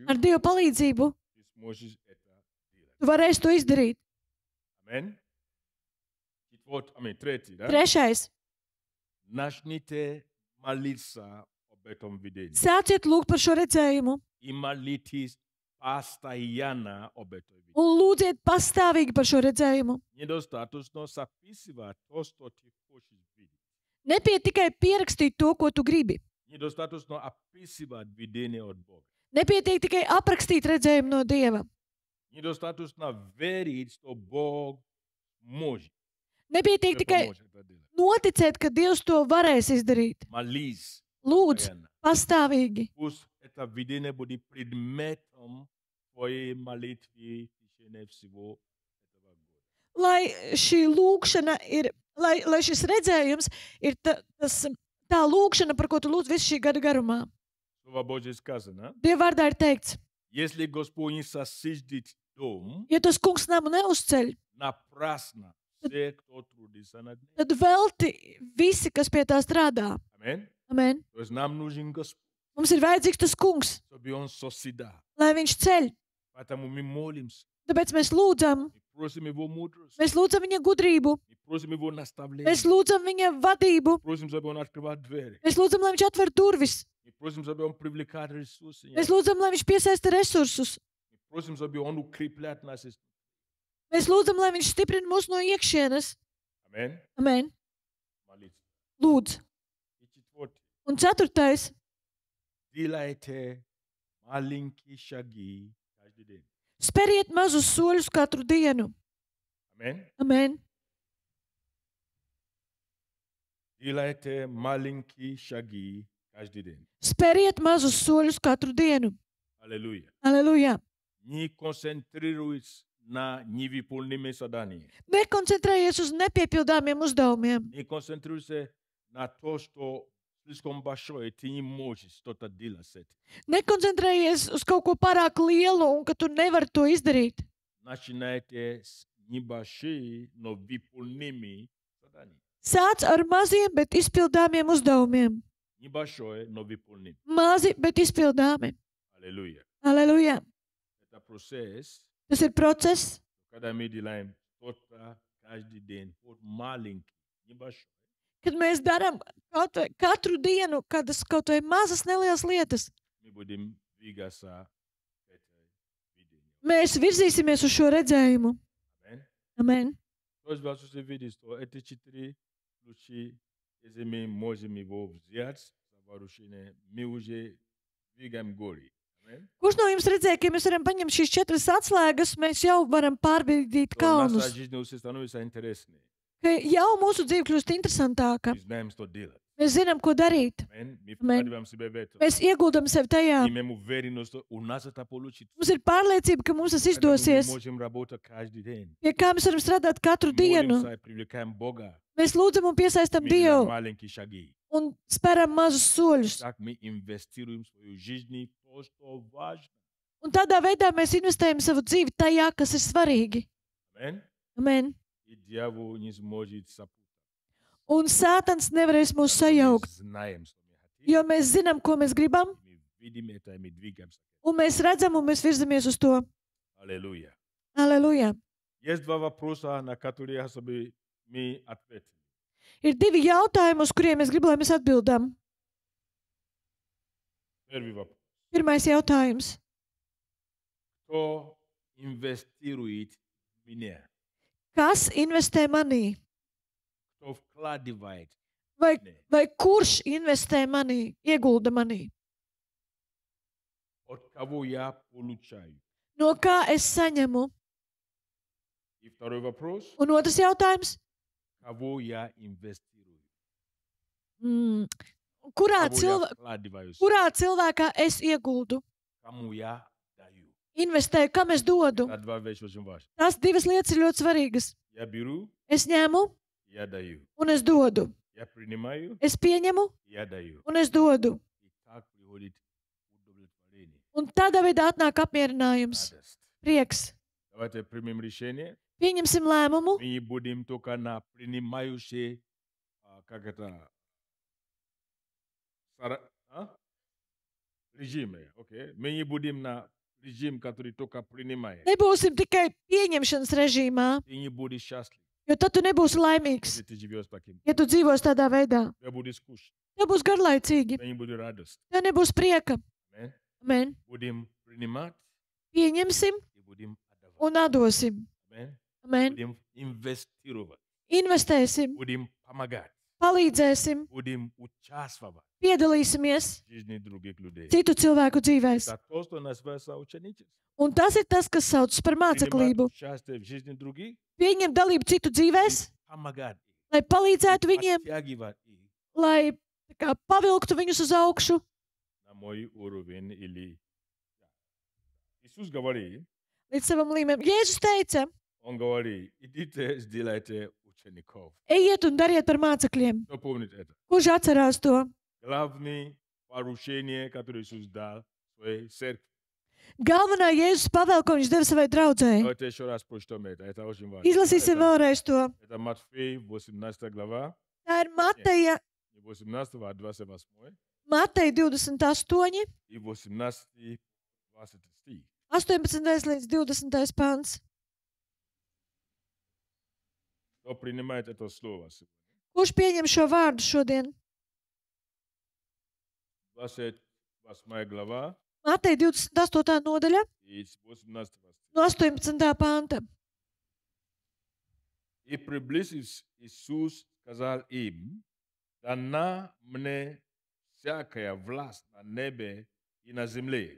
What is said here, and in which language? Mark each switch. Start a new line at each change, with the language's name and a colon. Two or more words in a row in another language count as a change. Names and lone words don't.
Latvian: Ar Dieva palīdzību
Russian: ты сможешь это делать.
Latvian: tu varēsi to izdarīt.
Russian: Аминь. Третий, да?
Latvian: Trešais.
Russian: Начните молиться об этом видении.
Latvian: Sāciet lūgt par šo redzējumu
Russian: И молитесь постоянно об этом видении.
Latvian: un lūdziet pastāvīgi par šo redzējumu.
Russian: Недостаточно записывать то, что ты хочешь видеть.
Latvian: Nepiet tikai pierakstīt to, ko tu gribi.
Russian: Недостаточно описывать видение от Бога.
Latvian: Nepietiek tikai aprakstīt redzējumu no Dieva.
Russian: Недостаточно верить, что Бог может.
Latvian: Nepietiek
Russian: тебе
Latvian: tikai
Russian: помочь это делать.
Latvian: noticēt, ka Dievs to varēs izdarīt.
Russian: Молись
Latvian: Lūdz
Russian: постоянно.
Latvian: pastāvīgi,
Russian: Пусть это видение будет предметом твоей молитвы в течение всего этого года.
Latvian: lai šī lūkšana ir, lai šis redzējums ir tā lūkšana, par ko tu lūdz visu šī gada garumā.
Russian: Слово Божье сказано,
Latvian: Dieva vārdā ir teikts,
Russian: если Господь не сосидит дом,
Latvian: ja tas kungs namu neuzceļ,
Russian: напрасно все, кто трудится над ним.
Latvian: tad velti visi, kas pie tā strādā.
Russian: Аминь.
Latvian: Amen.
Russian: То есть нам нужен Господь,
Latvian: Mums ir vajadzīgs tas kungs,
Russian: чтобы Он созидал.
Latvian: lai viņš ceļ.
Russian: Поэтому мы молимся,
Latvian: Tāpēc mēs lūdzam,
Russian: мы просим Его мудрость,
Latvian: mēs lūdzam viņa gudrību,
Russian: мы просим Его наставление,
Latvian: mēs lūdzam viņa vadību,
Russian: просим, чтобы Он открывал двери,
Latvian: mēs lūdzam, lai viņš atver durvis,
Russian: мы просим, чтобы Он привлекал ресурсы,
Latvian: mēs lūdzam, lai viņš piesaista resursus,
Russian: мы просим, чтобы Он укрепляет нас.
Latvian: mēs lūdzam, lai viņš stiprina mūs no iekšienes.
Russian: Аминь.
Latvian: Amen.
Russian: Молитва.
Latvian: Lūdz.
Russian: И четвертый.
Latvian: Un ceturtais.
Russian: Делайте маленькие шаги каждый день.
Latvian: Speriet mazus soļus katru dienu.
Russian: Аминь.
Latvian: Amen.
Russian: Делайте маленькие шаги каждый день.
Latvian: Speriet mazus soļus katru dienu.
Russian: Аллилуйя.
Latvian: Aleluja.
Russian: Не концентрируйтесь на невыполнимые задания.
Latvian: Nekoncentrējies uz nepiepildāmiem uzdevumiem.
Russian: Не концентрируйся на то, что слишком большое, ты не можешь что-то делать с этим.
Latvian: Nekoncentrējies uz kaut ko pārāk lielu un ka tu nevari to izdarīt.
Russian: Начинайте с небольших, но выполнимых заданий.
Latvian: Sāc ar maziem, bet izpildāmiem uzdevumiem.
Russian: Небольшое, но выполнимое.
Latvian: Mazi, bet izpildāmi.
Russian: Аллилуйя.
Latvian: Aleluja.
Russian: Это процесс,
Latvian: Tas ir process,
Russian: когда мы делаем что-то каждый день, вот маленький, небольшой.
Latvian: kad mēs darām katru dienu kādas kaut vai mazas nelielas lietas.
Russian: Мы будем двигаться к этой видению.
Latvian: Mēs virzīsimies uz šo redzējumu.
Russian: Аминь.
Latvian: Amen.
Russian: То есть вас уже видит, что эти 4 ключи, если мы можем его взять за вооружение, мы уже двигаем горы. Аминь.
Latvian: Kurš no jums redzēja, ka ja mēs varam paņemt šīs 4 atslēgas, mēs jau varam pārbīdīt
Russian: То наша
Latvian: kalnus?
Russian: жизнь уже становится интересной.
Latvian: Ka jau mūsu dzīve kļūst interesantāka.
Russian: Мы знаем, что делать.
Latvian: Mēs zinām, ko darīt.
Russian: Аминь. Мы Аминь. вкладываем себя в это.
Latvian: Mēs ieguldam sevi tajā.
Russian: Имеем уверенность, что у нас это получится.
Latvian: Mums ir pārliecība, ka mums tas
Russian: Поэтому мы
Latvian: izdosies.
Russian: можем работать каждый день.
Latvian: Pie kā mēs varam strādāt katru dienu.
Russian: Молимся и привлекаем Бога.
Latvian: Mēs lūdzam un piesaistam
Russian: Мы делаем
Latvian: Dievu
Russian: маленькие шаги.
Latvian: un speram mazus soļus.
Russian: Так мы инвестируем в свою жизнь в то, что важно.
Latvian: Un tādā veidā mēs investējam savu dzīvi tajā, kas ir svarīgi.
Russian: Аминь.
Latvian: Amen.
Russian: и дьявол не сможет сопутать.
Latvian: Un Sātans nevarēs mūs
Russian: Потому что мы
Latvian: sajaukt,
Russian: знаем, что мы хотим,
Latvian: jo mēs zinām, ko mēs gribam,
Russian: и мы видим это, и мы двигаемся.
Latvian: un mēs redzam, un mēs virzamies uz to.
Russian: Аллилуйя.
Latvian: Aleluja!
Russian: Есть два вопроса, на которые особо мы ответим.
Latvian: Ir divi jautājumi, uz kuriem es gribu, lai mēs atbildam.
Russian: Первый вопрос.
Latvian: Pirmais jautājums.
Russian: Кто инвестирует в меня?
Latvian: Kas investē manī?
Russian: Кто вкладывает
Latvian: Vai,
Russian: в меня?
Latvian: vai kurš investē manī, iegulda manī?
Russian: От кого я получаю?
Latvian: No kā es saņemu?
Russian: И второй вопрос.
Latvian: Un otrs jautājums.
Russian: Кого я инвестирую?
Latvian: Kurā,
Russian: Кого я вкладываю?
Latvian: kurā cilvēkā es ieguldu?
Russian: Кому я даю?
Latvian: Investēju, kam es dodu?
Russian: Это два вещи очень важны.
Latvian: Tās divas lietas ir ļoti svarīgas.
Russian: Я беру,
Latvian: Es ņemu
Russian: я даю.
Latvian: un es dodu.
Russian: Я принимаю,
Latvian: Es pieņemu
Russian: я даю.
Latvian: un es dodu.
Russian: И так приходит удовлетворение,
Latvian: Un tādā veidā atnāk apmierinājums,
Russian: радость.
Latvian: prieks.
Russian: Давайте примем решение.
Latvian: Pieņemsim lēmumu.
Russian: Мы не будем только на принимающие, как это, режимы, окей? Мы не будем на режим, который только принимает.
Latvian: Nebūsim tikai pieņemšanas režīmā,
Russian: Ты не будешь счастлив,
Latvian: jo tad tu nebūsi laimīgs,
Russian: если ты живешь таким.
Latvian: ja tu dzīvos tādā veidā.
Russian: Тебе будет скучно,
Latvian: Tev būs garlaicīgi,
Russian: тебе не будет радость.
Latvian: tev nebūs prieka.
Russian: Amen.
Latvian: Amen.
Russian: Будем принимать
Latvian: Pieņemsim
Russian: и будем отдавать.
Latvian: un atdosim.
Russian: Amen.
Latvian: Amen.
Russian: Будем инвестировать,
Latvian: Investēsim,
Russian: будем помогать,
Latvian: palīdzēsim,
Russian: будем участвовать
Latvian: piedalīsimies
Russian: в жизни других людей.
Latvian: citu cilvēku dzīvēs.
Russian: Это то, что называется ученичество.
Latvian: Un tas ir tas, kas saucas par
Russian: Принимать
Latvian: māceklību.
Russian: участие в жизни других,
Latvian: Pieņemt dalību citu dzīvēs,
Russian: помогать им,
Latvian: lai palīdzētu viņiem,
Russian: подтягивать их
Latvian: lai tā kā, pavilktu viņus uz augšu.
Russian: на мой уровень или... Иисус говорит,
Latvian: Līdz savam līmenim. Jēzus teica,
Russian: он говорит, идите, сделайте учеников.
Latvian: ejiet un dariet par mācekļiem.
Russian: Кто помнит это?
Latvian: Kurš atcerās to?
Russian: Главное поручение, которое Иисус дал своей церкви.
Latvian: Galvenā Jēzus pavēle, ko viņš deva savai draudzēji.
Russian: Давайте еще раз прочтем это очень важно.
Latvian: Izlasīsim vēlreiz to.
Russian: Это Матфей, 18 глава,
Latvian: Tā ir Mateja,
Russian: не 18, а 28
Latvian: Mateja 28,
Russian: и 18, 20 стих.
Latvian: 18 līdz 20 pants.
Russian: Кто принимает это слово?
Latvian: Kurš pieņem šo vārdu šodien?
Russian: 28 глава
Latvian: Mateja 28. nodaļa,
Russian: и 18 стих.
Latvian: no 18. panta.
Russian: И приблизившись, Иисус сказал им, дана мне всякая власть на небе и на земле.